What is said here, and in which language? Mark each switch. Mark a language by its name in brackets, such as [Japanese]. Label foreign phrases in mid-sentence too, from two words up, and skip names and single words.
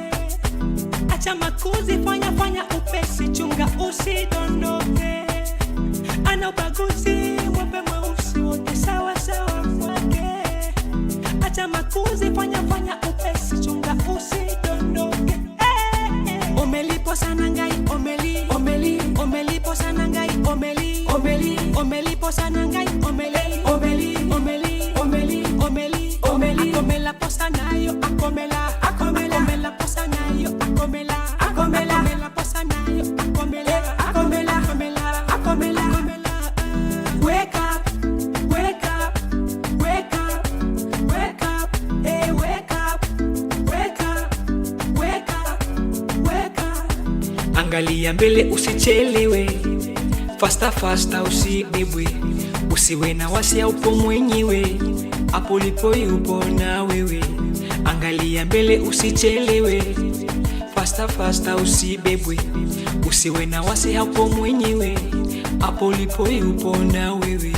[Swahili] Acha makuzi, fanya upesi, chunga usidondoke. Ana ubaguzi, mweupe mweusi wote sawa sawa kwake. Acha makuzi, fanya upesi, chunga usidondoke. [Lingala] Omelipo sana ngai, omelipo sana ngai, omelipo sana ngai, akomela posa nayo, akomela posa nayo, akomela posa nayo, akomela. [English] Wake up, wake up, wake up, wake up, hey, wake up, wake up, wake up, wake up. [Swahili] Angalia mbele usichelewe, faster usibebwe, usiwe na wasi upo mwenyewe, hapo ulipo yupo na wewe. Angalia mbele usichelewe, faster usibebwe, usiwe na wasi hapo mwenyewe, hapo ulipo yupo na wewe.